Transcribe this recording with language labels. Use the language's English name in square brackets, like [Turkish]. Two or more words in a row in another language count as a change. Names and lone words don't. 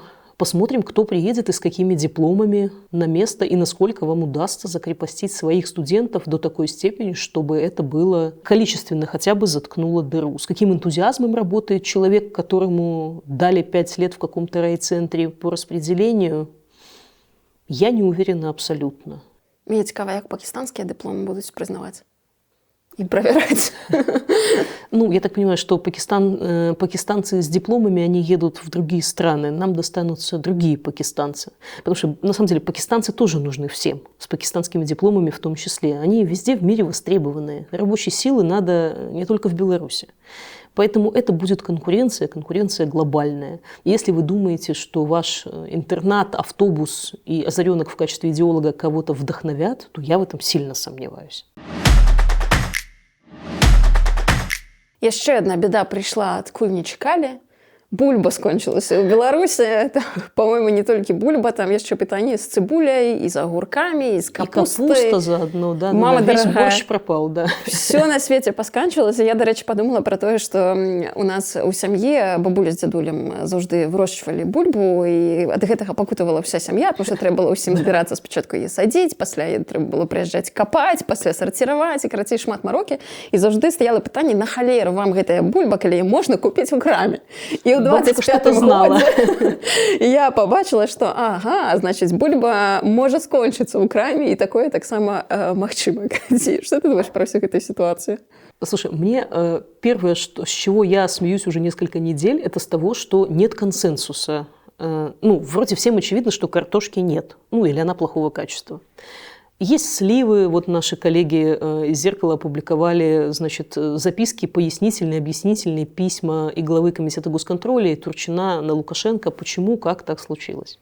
[Russian] Посмотрим, кто приедет и с какими дипломами на место, и насколько вам удастся закрепостить своих студентов до такой степени, чтобы это было количественно хотя бы заткнуло дыру. С каким энтузиазмом работает человек, которому дали 5 лет в каком-то райцентре по распределению, я не уверена абсолютно. [Ukrainian] Мені цікаво, як пакистанські дипломи будуть признавати [Russian] и проверять. Ну, я так понимаю, что пакистанцы с дипломами, они едут в другие страны. Нам достанутся другие пакистанцы. Потому что, на самом деле, пакистанцы тоже нужны всем, с пакистанскими дипломами в том числе. Они везде в мире востребованные. Рабочей силы надо не только в Беларуси. Поэтому это будет конкуренция глобальная. Если вы думаете, что ваш интернат, автобус и озаренок в качестве идеолога кого-то вдохновят, то я в этом сильно сомневаюсь. Яшчэ одна беда пришла, [Belarusian] адкуль не чакалі. Бульба скончылася ў Беларусі. По-моему, не толькі бульба, там яшчэ пытанне з цыбуляй, і з агуркамі, і з капустай. [Russian] И капуста заодно, да. Мама весь дорогая. борщ пропал, да. Все на свете посканчылася. [Belarusian] Я, дарэчы, подумала про тое, што у нас у сям'і бабуля з дзядулем заўжды вырошчвалі бульбу, і ад гэтага пакутавала вся сям'я, тому што трэба было ўсім збірацца спачатку яе садзіць, пасля трэба было прыязджаць капаць, пасля сарціраваць, і карацей шмат марокі. І заўжды стаяла пытанне, на халеру вам гэтая бульба, калі можна купіць у краме. І ў 25-м годзе я побачила, што ага, значыць, бульба можа скончыцца ў краме, і такое таксама магчыма. [Russian] Что ты думаешь про всю эту ситуацию? Слушай, мне первое, с чего я смеюсь уже несколько недель, это с того, что нет консенсуса. Ну, вроде всем очевидно, что картошки нет. Ну, или она плохого качества. Есть сливы, вот наши коллеги из «Зеркала» опубликовали, значит, записки, пояснительные, объяснительные письма и главы Комитета госконтроля, и Турчина на Лукашенко, почему, как так случилось.